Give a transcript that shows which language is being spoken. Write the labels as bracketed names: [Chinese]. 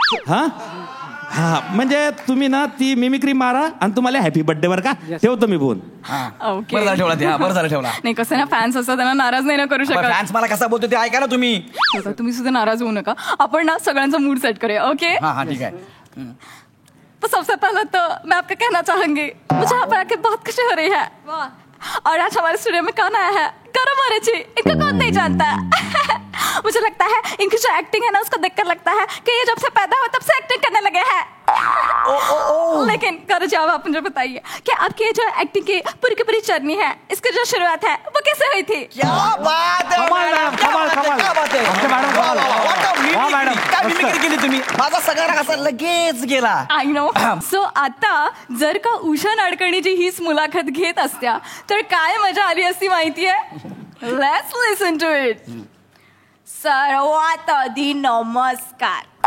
[Marathi] हा हा, म्हणजे तुम्ही ना ती मिमिक्री मारा आणि तुम्हाला हॅपी बर्थडे वर का ठेवतो मी फोन. [English] okay, [Marathi] बरं झालं ठेवला. बरं झालं ठेवला. नाही कसं ना, फॅन्स असतात त्यांना नाराज नाही ना करू शकत. फॅन्स मला कसा बोलतो ते ऐका ना तुम्ही. तुम्ही सुद्धा नाराज होऊ नका. आपण ना सगळ्यांचा मूड सेट करूया. [English] okay, [Hindi] हाँ ठीक है. तो सबसे पहले तो मैं आपको कहना चाहूंगी, मुझे यहाँ पर आके बहुत खुशी हो रही है. और आज हमारे स्टूडियो में कौन आया है? गौरव मोरे जी. इनको कौन नहीं जानता. मुझे लगता है इनकी जो एक्टिंग है ना, उसको देखकर लगता है कि ये जब से पैदा हुआ तब से एक्टिंग करने लगे हैं. लेकिन गौरव जी, अब आप मुझे बताइए कि आपकी ये जो एक्टिंग की पूरी जर्नी है, इसकी जो शुरुआत है वो कैसे हुई थी? क्या बात है कमाल, कमाल, कमाल. क्या बात है. [Marathi] आमच्या मॅडम कमाल. वा मॅडम, काय मिमिक्री केली तुम्ही. माझा सगळा कसा लगेच गेला. [English] I know. [Marathi] सो आता जर का उषा नाडकर्णीची हीच मुलाखत घेत असत्या तर काय मजा आली असती माहितीये. [English] Let's listen to it. [Marathi] सर्वात आधी नमस्कार.